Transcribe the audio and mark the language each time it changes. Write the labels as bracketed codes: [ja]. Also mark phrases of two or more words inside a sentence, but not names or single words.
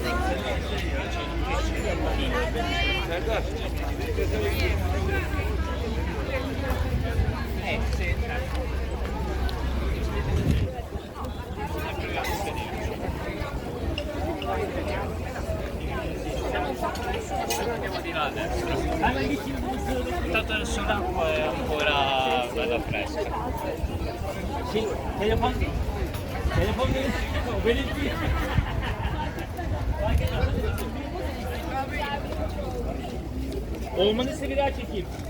[it] Serdar. Andiamo di là adesso. Tanto sull'acqua è ancora bella fresca. Sì, [tr] telefon benim değil. Olmanızsa bir daha çekeyim.